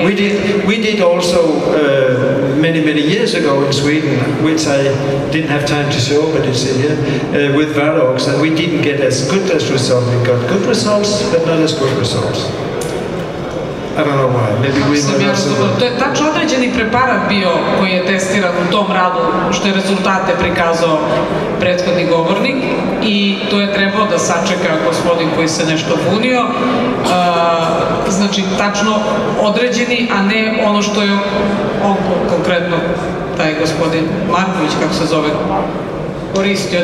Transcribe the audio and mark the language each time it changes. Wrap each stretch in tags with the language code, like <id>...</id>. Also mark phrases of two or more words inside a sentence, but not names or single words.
<en>We did also many years ago in Sweden, which I didn't have time to show, but it's in here, with Varox, and we didn't get as good as results. We got good results, but not as good results. I don't know why. Maybe we were not.</en> <bs>To je tačno određeni preparat bio koji je testiran u tom radu, što je rezultate prikazao prethodni govornik, i to je trebao da sačeka gospodin koji se nešto bunio. Znači, tačno određeni, a ne ono što je on konkretno, taj gospodin Marković, kako se zove, koristio.</bs>